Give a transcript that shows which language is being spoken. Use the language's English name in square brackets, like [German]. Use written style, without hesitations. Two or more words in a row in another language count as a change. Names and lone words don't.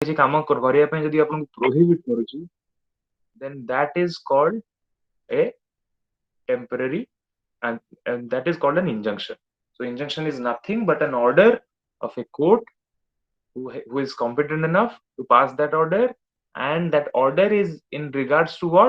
[Odia] କିଛି କାମ କରିବା ପାଇଁ ଯଦି ଆପଣଙ୍କୁ prohibit କରୁଛି, [English] then that is called a temporary, and that is called an injunction. So injunction is nothing but an order of a court who is competent enough to pass that order, and that order is in regards to what?